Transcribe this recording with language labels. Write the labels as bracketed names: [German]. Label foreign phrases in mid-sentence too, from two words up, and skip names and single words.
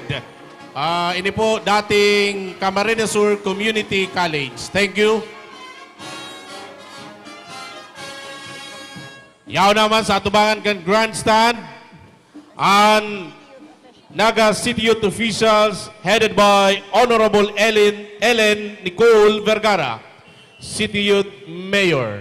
[Bikol] Ini po dating Camarines Sur Community College. [English] Thank you. [Bikol] Yaon naman sa atubangan kan grandstand ang Naga City Youth officials [English] headed by [Bikol] Honorable Ellen Nicole Vergara, City Youth Mayor.